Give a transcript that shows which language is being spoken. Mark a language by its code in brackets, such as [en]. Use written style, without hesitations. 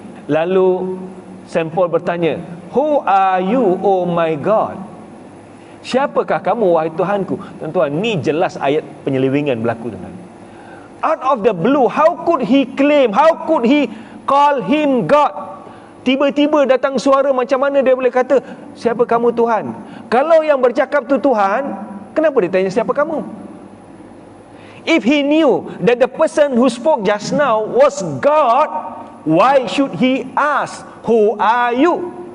[ms] Lalu [en] Saint Paul [ms] bertanya, [en] who are you, oh my God? [ms] Siapakah kamu, wahai Tuhanku? Tuan-tuan, ni jelas ayat penyelewengan berlaku dengan. [en] Out of the blue, how could he claim, how could he call him God? [ms] Tiba-tiba datang suara, macam mana dia boleh kata siapa kamu Tuhan? Kalau yang bercakap tu Tuhan, kenapa dia tanya siapa kamu? [en] If he knew that the person who spoke just now was God, why should he ask, who are you?